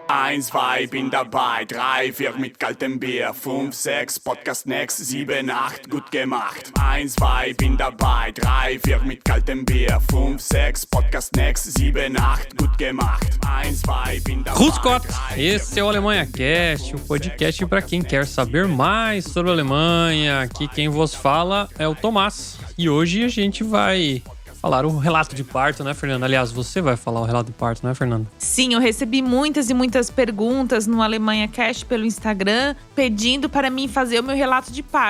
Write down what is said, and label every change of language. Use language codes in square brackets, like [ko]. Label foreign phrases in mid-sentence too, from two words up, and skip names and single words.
[de] 1, 2, bin dabei, 3, 4 mit kaltem Bier, 5, 6, [en] Podcast next, [de] 7, 8, gut gemacht. 1, 2, bin dabei, 3, 4 mit kaltem Bier, 5, 6, [en] Podcast next, [de] 7, 8, gut gemacht. 1, 2, bin dabei. Grüß Gott, [pt] esse é o Alemanha Cast, o podcast para quem quer saber mais sobre a Alemanha. Aqui quem vos fala é o Tomás. E hoje a gente vai falar o relato de parto, né, Fernanda? Aliás, você vai falar o relato de parto, né, Fernanda? Sim, eu recebi muitas e muitas perguntas no Alemanha Cast pelo Instagram, pedindo para mim fazer o meu relato de parto.